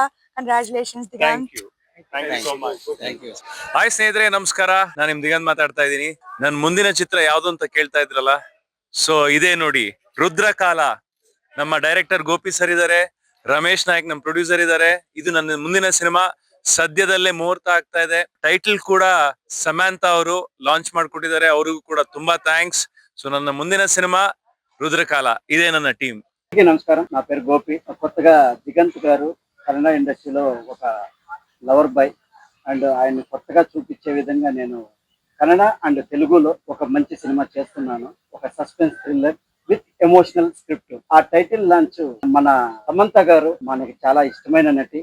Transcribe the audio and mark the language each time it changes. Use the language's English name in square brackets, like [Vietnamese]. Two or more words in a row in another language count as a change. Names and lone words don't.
[English] Congratulations, Digant. Thank you so much. Thank you. [Kannada] ಹಾಯ್ ಸ್ನೇಹಿತರೆ, ನಮಸ್ಕಾರ. ನಾನು ನಿಮ್ ದಿಗಂತ್ ಮಾತಾಡ್ತಾ ಇದ್ದೀನಿ. ನನ್ನ ಮುಂದಿನ ಚಿತ್ರ ಯಾವ್ದು ಅಂತ ಕೇಳ್ತಾ ಇದ್ರಲ್ಲ, ಸೊ ಇದೇ ನೋಡಿ, ರುದ್ರಕಾಲ. ನಮ್ಮ ಡೈರೆಕ್ಟರ್ ಗೋಪಿ ಸರ್ ಇದಾರೆ, ರಮೇಶ್ ನಾಯಕ್ ನಮ್ಮ ಪ್ರೊಡ್ಯೂಸರ್ ಇದಾರೆ. ಇದು ನನ್ನ ಮುಂದಿನ ಸಿನಿಮಾ, ಸದ್ಯದಲ್ಲೇ ಮುಹೂರ್ತ ಆಗ್ತಾ ಇದೆ. ಟೈಟಲ್ ಕೂಡ ಸಮಂತಾ ಅವರು ಲಾಂಚ್ ಮಾಡ್ಕೊಟ್ಟಿದ್ದಾರೆ, ಅವ್ರಿಗೂ ಕೂಡ ತುಂಬಾ ಥ್ಯಾಂಕ್ಸ್. ಸೊ ನನ್ನ ಮುಂದಿನ ಸಿನಿಮಾ రుద్రకాల, ಇದೇ ನನ್ನ ಟೀಂ. [Telugu] నమస్కారం, నా పేరు గోపి. కొత్తగా దిగంత్ గారు కన్నడ ఇండస్ట్రీలో ఒక [English] lover boy [Telugu] అండ్ ఆయన కొత్తగా చూపించే విధంగా నేను కన్నడ అండ్ తెలుగులో ఒక మంచి సినిమా చేస్తున్నాను. ఒక [English] suspense thriller with emotional script. [Telugu] ఆ [English] title launch [Telugu] మన సమంత గారు మనకి చాలా ఇష్టమైన నటి.